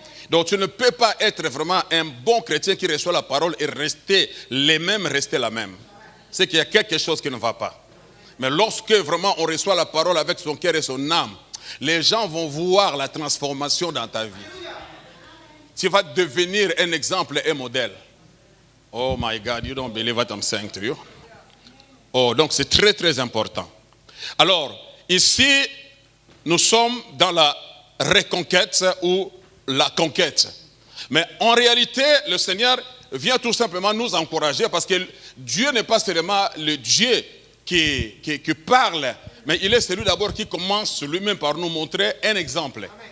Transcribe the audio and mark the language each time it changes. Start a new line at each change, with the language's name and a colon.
French: Donc tu ne peux pas être vraiment un bon chrétien qui reçoit la parole et rester la même. C'est qu'il y a quelque chose qui ne va pas. Mais lorsque vraiment on reçoit la parole avec son cœur et son âme, les gens vont voir la transformation dans ta vie. Tu vas devenir un exemple, un modèle.
English: Oh my God, you don't believe what I'm saying to you.
French: Oh, donc c'est très très important. Alors, ici, nous sommes dans la reconquête ou la conquête. Mais en réalité, le Seigneur vient tout simplement nous encourager parce que Dieu n'est pas seulement le Dieu qui parle, mais il est celui d'abord qui commence lui-même par nous montrer un exemple.